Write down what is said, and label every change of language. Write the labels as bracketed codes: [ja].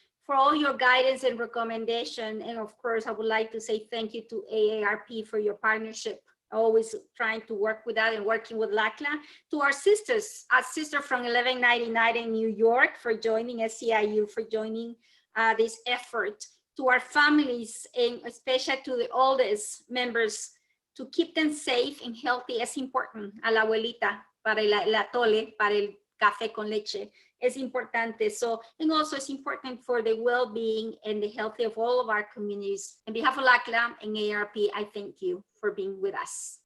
[en] for all your guidance and recommendation. And of course, I would like to say thank you to AARP for your partnership, always trying to work with that and working with LACLA. To our sisters, our sister from 1199 in New York for joining SEIU, for joining this effort. To our families, and especially to the oldest members, to keep them safe and healthy es important. [es] A la abuelita, para el atole, para el café con leche, es importante. [en] So, and also it's important for the well-being and the health of all of our communities. On behalf of LACLA and AARP, I thank you for being with us.